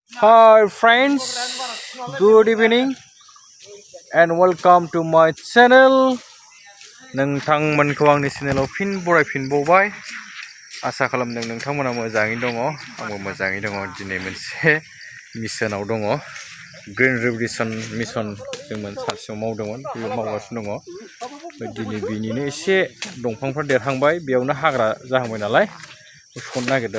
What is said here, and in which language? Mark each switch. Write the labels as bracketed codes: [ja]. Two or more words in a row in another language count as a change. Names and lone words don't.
[en] Hi friends, good evening and welcome to my channel. [brx] नोंथांमोनखौ आंनि चेनेलाव फिन बरायफिनबावबाय। आसा खालामदों नोंथांमोना मोजाङै दङ। आंबो मोजाङै दङ। दिनै मोनसे मिशनाव दङ। [en] green revolution mission [brx] जों सानसेयाव मावदोंमोन, बेयो मावगासिनो दङ। दिनै बिनिनो एसे दंफांफोर देरहांबाय, बेयावनो हाग्रा जाहांबाय नालाय सननो नागिरदों।